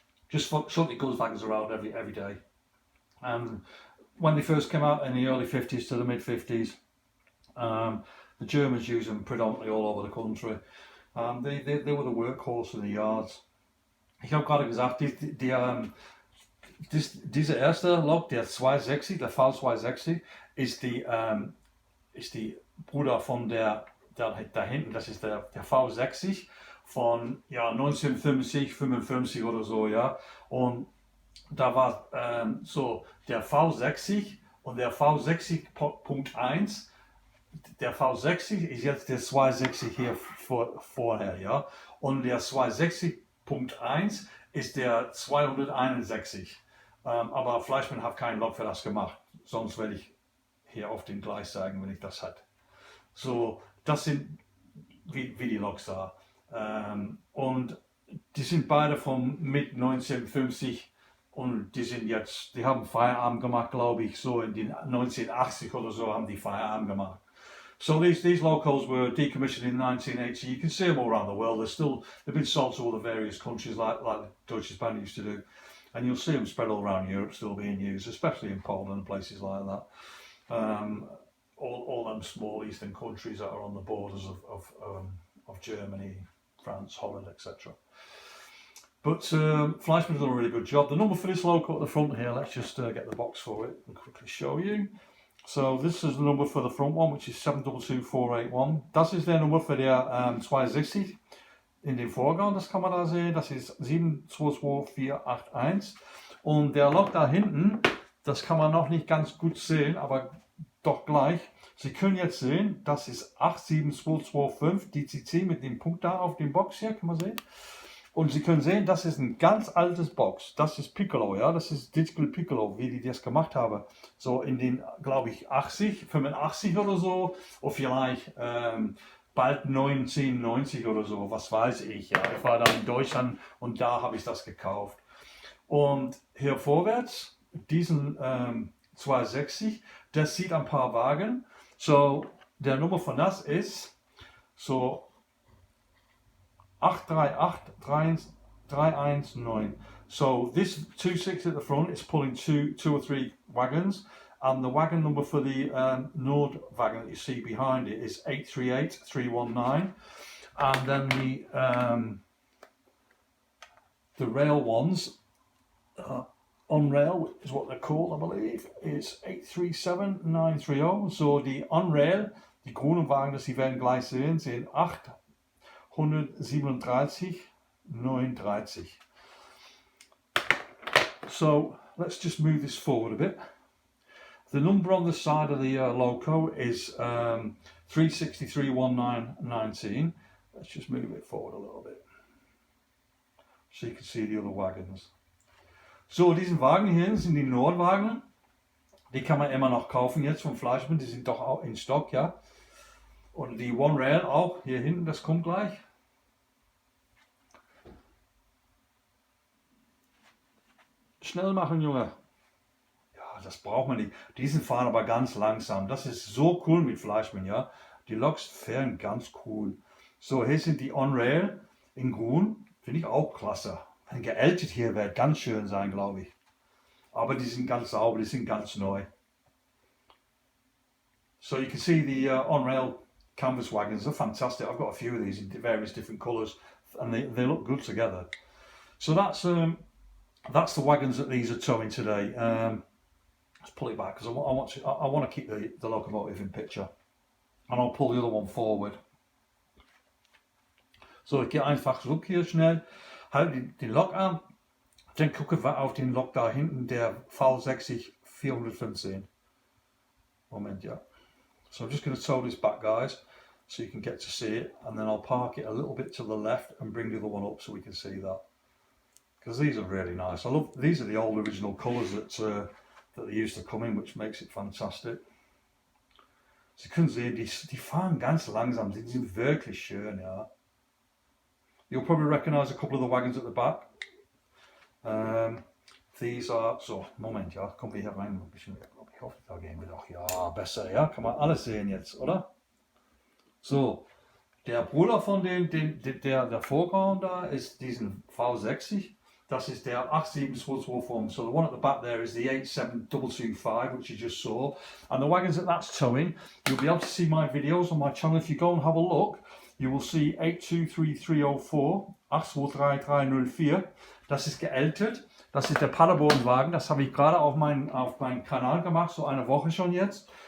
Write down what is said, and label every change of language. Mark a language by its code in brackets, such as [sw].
[en] Just shunted goods wagons around every day. And when they first came out in the early 50s to the mid 50s, the Germans used them predominantly all over the country. They were the workhorse in the yards. [de] Ich habe gerade gesagt, dieser erste Lok, der 260, der V260, ist die Bruder von der da hinten, das ist der V60 von 1950, 55 oder so, ja. Und da war so der V60 und der V60.1. Der V60 ist jetzt der 260 hier vorher, ja. Und der 260.1 ist der 261. Aber Fleischmann hat keinen Lok für das gemacht. Sonst werde ich hier auf dem Gleis sagen, wenn ich das hätte. So, das sind wie die Loks da. Und die sind beide von mit 1950 und die haben Feierabend gemacht, glaube ich, so in den 1980 oder so haben die Feierabend gemacht. [en] So these locos were decommissioned in 1980. You can see them all around the world. They've been sold to all the various countries like the Deutsche Bahn used to do. And you'll see them spread all around Europe still being used, especially in Poland and places like that. All them small eastern countries that are on the borders of Germany, France, Holland, etc. But Fleischmann's done a really good job. The number for this loco at the front here, let's just get the box for it and quickly show you. So this is the number for the front one, which is 722481. [de] Das ist der Nummer für der 260 in dem Vorgang, das kann man da sehen. Das ist 722481. Und der Lok da hinten, das kann man noch nicht ganz gut sehen, aber doch gleich. Sie können jetzt sehen, das ist 87225 DCC mit dem Punkt da auf dem Box hier, kann man sehen. Und Sie können sehen, das ist ein ganz altes Box. Das ist Piccolo, ja, das ist Digital Piccolo, wie die das gemacht haben. So in den, glaube ich, 85 oder so, oder vielleicht bald 1990 oder so, was weiß ich. Ja. Ich war da in Deutschland und da habe ich das gekauft. Und hier vorwärts, diesen 260, das sieht ein paar Wagen. So, der Nummer von das ist so 838319. [en] So this 260 at the front is pulling two or three wagons, and the wagon number for the Nord wagon that you see behind it is 838319, and then the rail ones on rail is what they're called, I believe, is 837930. [de] So die on rail, die grünen Wagen, das Sie werden gleich sehen, sind 837,39. [en] So let's just move this forward a bit. The number on the side of the loco is 3631919. Let's just move it forward a little bit so you can see the other wagons. [de] So, diesen Wagen hier sind die Nordwagen. Die kann man immer noch kaufen jetzt vom Fleischmann, die sind doch auch in Stock, ja. Und die One Rail auch, hier hinten, das kommt gleich. Schnell machen, Junge. Ja, das braucht man nicht. Diesen fahren aber ganz langsam. Das ist so cool mit Fleischmann, ja. Die Loks fahren ganz cool. So, hier sind die On Rail in grün. Finde ich auch klasse. Wenn geältet hier wird ganz schön sein, glaube ich. Aber die sind ganz sauber, die sind ganz neu. [en] So you can see the on-rail canvas wagons. They're fantastic. I've got a few of these in various different colours, and they look good together. So that's the wagons that these are towing today. Let's pull it back because I want to keep the locomotive in picture, and I'll pull the other one forward. [de] So, ich gehe einfach zurück hier schnell, halte die Lok an, dann gucken wir auf den Lok da hinten, der V60 415. Moment, [en] yeah. So I'm just going to tow this back, guys, so you can get to see it, and then I'll park it a little bit to the left and bring the other one up so we can see that. Because these are really nice. I love these are the old original colours that they used to come in, which makes it fantastic. [de] Sie können sehen, die fahren ganz langsam, die sind wirklich schön, ja. [en] You'll probably recognise a couple of the wagons at the back. These are, so, [de] Moment, ja, kommen wir hier rein ein bisschen. Ich hoffe, da gehen wir doch, ja, besser, ja, kann man alles sehen jetzt, oder? So, der Bruder von der Vordergrund da ist diesen V60. Das ist der 87225. [en] So the one at the back there is the 87225, which you just saw. And the wagons that that's towing, you'll be able to see my videos on my channel. If you go and have a look, you will see 823304, 823304. [de] Das ist geältert. Das ist der Paderborn-Wagen. Das habe ich gerade auf meinen Kanal gemacht, so eine Woche schon jetzt.